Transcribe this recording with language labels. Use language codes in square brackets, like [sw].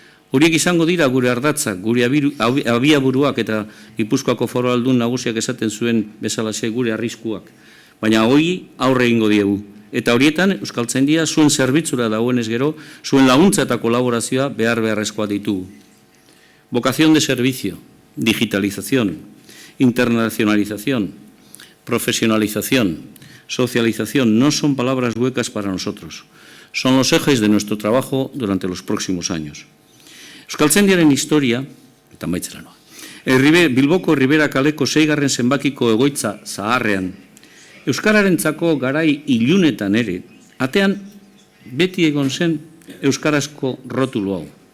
[eu] Horiek izango dira gure ardatzak, gure abiaburuak eta Gipuzkoako Foru Aldun nagusiak esaten zuen bezalaxe gure arriskuak. Baina hori aurre egingo diegu. Eta horietan, Euskaltzaindia zuen zerbitzura dagoenez gero, zuen laguntza eta kolaborazioa beharrezkoa ditugu. [es] Vocación de servicio, digitalización, internacionalización, profesionalización, socialización, no son palabras huecas para nosotros. Son los ejes de nuestro trabajo durante los próximos años. [eu] Euskaltzaindiaren historia, eta maitzera noa, Bilboko Ribera kaleko 6. zenbakiko egoitza zaharrean, euskararentzako garai ilunetan ere, atean beti egon zen euskarazko rotulu hau.